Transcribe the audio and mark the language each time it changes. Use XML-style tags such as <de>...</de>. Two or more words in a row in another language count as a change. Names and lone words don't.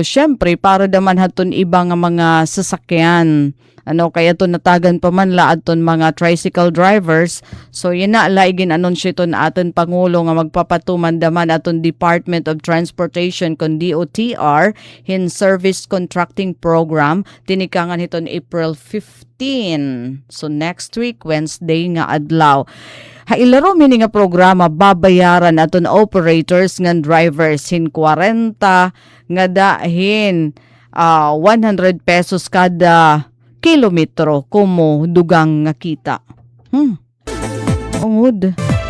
<war>Siyempre, para naman haton iba nga mga sasakyan. Kaya ito natagan pa man la aton mga</war> <en>tricycle drivers.</en> <war>So, yun na la iginanunsyo ito na atin Pangulo nga magpapatuman daman aton Department of Transportation kon DOTR hin Service Contracting Program. Tinikangan ito April 15. So</war> <en>next week,</en> <war>Wednesday nga adlaw. Hailaro mini nga programa babayaran aton operators ngan drivers hin 40 nga dahin 100 pesos kada kilometro kumo dugang nga kita. Ungod.</war>